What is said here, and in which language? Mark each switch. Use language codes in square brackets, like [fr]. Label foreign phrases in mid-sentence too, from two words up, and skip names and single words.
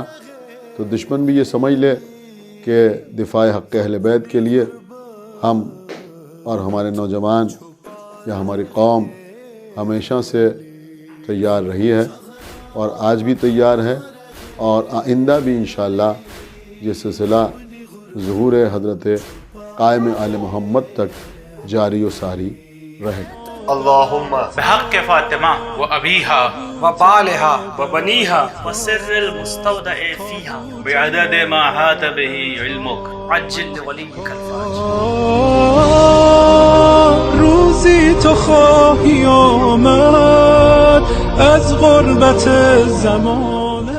[ur] تو دشمن بھی یہ سمجھ لے کہ دفاع حق اہل بیت کے لیے ہم اور ہمارے نوجوان یا ہماری قوم ہمیشہ سے تیار رہی ہے، اور آج بھی تیار ہے، اور آئندہ بھی انشاءاللہ یہ سلسلہ ظہور حضرت قائم آل محمد تک جاری و ساری رہے گا۔ [ar] اللہم بحق فاطمہ و ابیہا و بالہا و بنیہا و سر المستودع فیہا بعدد ما حاط به علمک عجل لولیک الفاج۔ [fa] روزی تو خواهی آمد از غربت زمان